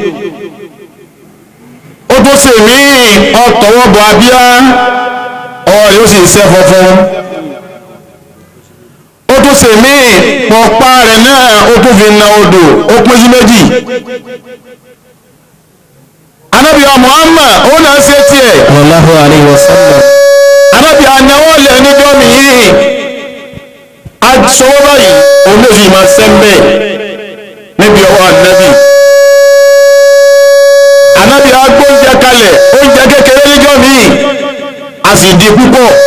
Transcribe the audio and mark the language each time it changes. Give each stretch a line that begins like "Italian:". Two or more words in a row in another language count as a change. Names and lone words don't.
Yoruba: Ó tó ṣe míì ọ̀tọ̀wọ́ bọ̀ abíyá, ọwọ́ yóò sì ṣẹ́ fọ́fọ́. Ó tó ṣe míì ọ̀pá rẹ̀ náà ó tó fi na odò, ó pín sí méjì. Ànábì Muhammad ó náà ṣe tiẹ̀.
Arabic: صلى الله عليه وسلم.
Yoruba: Ànábì anáwọ́ lẹ̀ níjọ́ nìyí. Aṣọwọ́ báyìí òun ló sì máa sẹ́ńbẹ̀ níbi ọwọ́ ànábì. Ànábì agbóúnjẹ kalẹ̀ oúnjẹ kékeré níjọ́ míì a sì di púpọ̀.